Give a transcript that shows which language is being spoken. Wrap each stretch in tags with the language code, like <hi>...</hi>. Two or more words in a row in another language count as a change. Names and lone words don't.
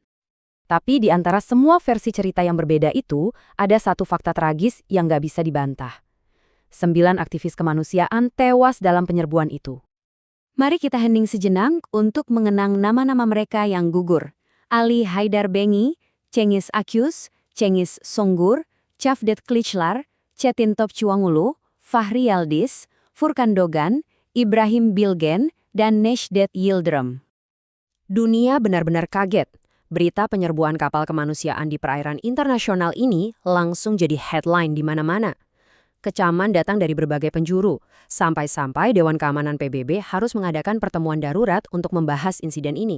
<id>Tapi di antara semua versi cerita yang berbeda itu, ada satu fakta tragis yang nggak bisa dibantah. 9 aktivis kemanusiaan tewas dalam penyerbuan itu. Mari kita hening sejenak untuk mengenang nama-nama mereka yang gugur. Ali Haidar Bengi, Cengiz Akyus, Cengiz Songgur, Chavdet Kılıçlar, Çetin Topçuangulu, Fahri Yildiz, Furkan Dogan, Ibrahim Bilgen, dan Necdet Yıldırım. Dunia benar-benar kaget. Berita penyerbuan kapal kemanusiaan di perairan internasional ini langsung jadi headline di mana-mana. Kecaman datang dari berbagai penjuru, sampai-sampai Dewan Keamanan PBB harus mengadakan pertemuan darurat untuk membahas insiden ini.</id>